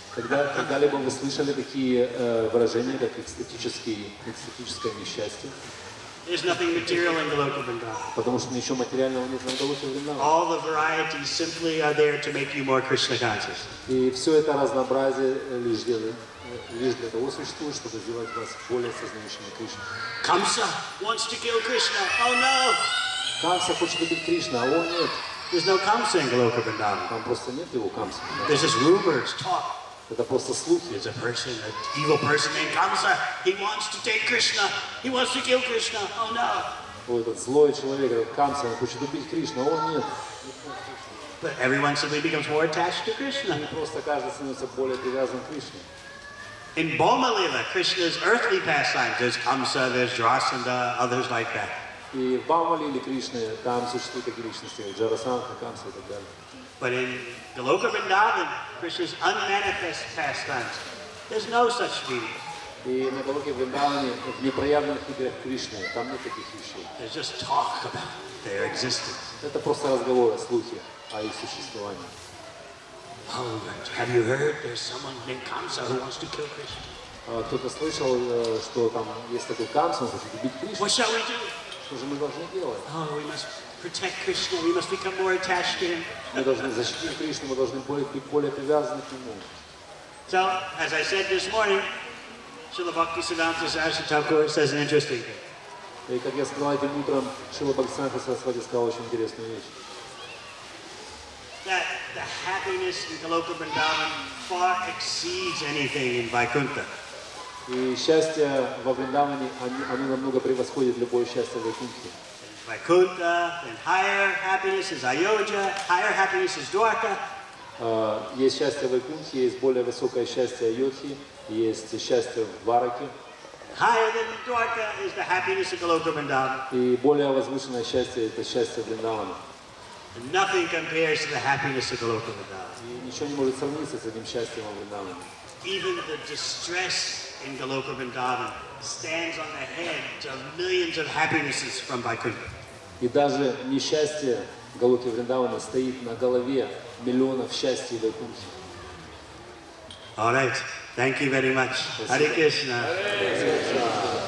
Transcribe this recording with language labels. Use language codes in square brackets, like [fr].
[ru] Когда-либо вы слышали такие выражения, как экстатическое несчастье? [en] There's nothing material in Goloka Vrindavan. [ru] Потому что ничего материального нет на Галоке Вриндаване. [en] All the varieties simply are there to make you more Krishna conscious. [ru] И все это разнообразие лишь для того существует, чтобы сделать вас более сознающими Кришны. [en] Kamsa wants to kill Krishna. Oh no! [ru] Камса хочет убить Кришну, а он нет. [en] There's no Kamsa in Goloka Vrindavan. [ru] Там просто нет его Камса. [en] There's just rumors, talk. [ru] Это просто слухи. [en] There's a person, an evil person named Kamsa. He wants to take Krishna. He wants to kill Krishna. Oh no! [ru] Ой, этот злой человек, этот Камса, он хочет убить Кришну, а он нет. [en] But everyone simply becomes more attached to Krishna. [ru] И просто каждый становится более привязан к Кришне. [en] In Boma Lila, Krishna's earthly pastimes, there's Kamsa, there's Jarasandha, others like that. [ru] И в Бамале или Кришне, там существуют такие личности, Джарасандха, Камса и так далее. [en] But in Goloka Vrindavan, Krishna's unmanifest pastimes, there's no such meaning. [ru] И на Галоке Вриндаване, в непроявленных играх Кришны, там нет таких вещей. [en] There's just talk about their existence. [ru] Это просто разговоры, слухи о их существовании. [en] Oh, have you heard there's someone named Kamsa who wants to kill Krishna? [ru] Кто-то слышал, что там есть такой Камса, он хочет убить Кришну. [en] What shall we do? [ru] Что же мы должны делать? [en] Oh, we must protect Krishna. We must become more attached to him. [ru] Мы должны защитить Кришну, мы должны быть более привязаны к нему. [en] So, as I said this morning, Srila Bhakti-Sangama Saraswati Thakur says an interesting thing. [ru] И как я сказал этим утром, Шрила Бхакти-Сангама Сарасвати сказал очень интересную вещь. [en] That the happiness in Goloka Vrindavan far exceeds anything in Vaikuntha. [ru] И счастье во Вриндаване, оно намного превосходит любое счастье в Вайкунтхе. [en] Vaikuntha, then higher happiness is Ayodhya, higher happiness is Dwarka. [ru] Есть счастье в Вайкунтхе, есть более высокое счастье Айодхи, есть счастье в Двараке. [en] Higher than Dwarka is the happiness of Goloka Vrindavan. [ru] И более возвышенное счастье – это счастье Вриндавана. [en] And nothing compares to the happiness of Goloka Vrindavan. [ru] И ничего не может сравниться с этим счастьем во Вриндаване. [en] Even the distress in Goloka Vrindavan stands on the heads of millions of happinesses from Vaikuntha. [ru] И даже несчастье Галоки Вриндавана стоит на голове миллионов счастья в Вайкунтхе. [en] All right. Thank you very much. Hare Krishna.